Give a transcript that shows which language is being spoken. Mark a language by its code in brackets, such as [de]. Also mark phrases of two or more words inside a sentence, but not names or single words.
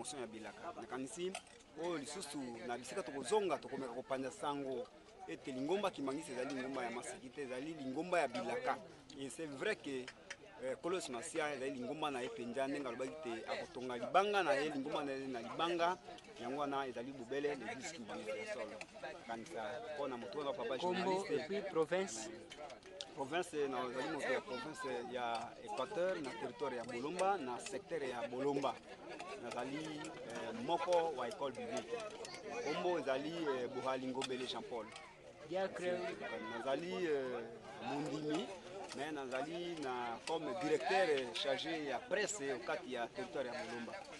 [ln] ya bilaka nakanisi oyo lisusu na bisika tokozonga tokomeka kopanja sango ete lingomba Kimbangisi ezali lingomba ya maseki te ezali lingomba ya bilaka [fr] et c'est vrai que [ln] Kolos Masia ezali lingomba na ye mpenza ndenge alobaki te akotonga libanga na ye lingomba na ye na libanga yango wana ezali bobele l'église Kimbangisi ya solo kanisa mpona moto oyo papa journaliste [fr] et puis province [ln] na ezali moto ya province ya Équateur na territoire ya Bolomba na secteur ya Bolomba nazali moko wa [fr] école biblique [ln] kombo ezali Bohalingobele Jean Paul nazali mondimi mais nazali na [fr] comme directeur chargé [ln] ya [fr] presse au [ln] kati ya territoire ya Bolomba.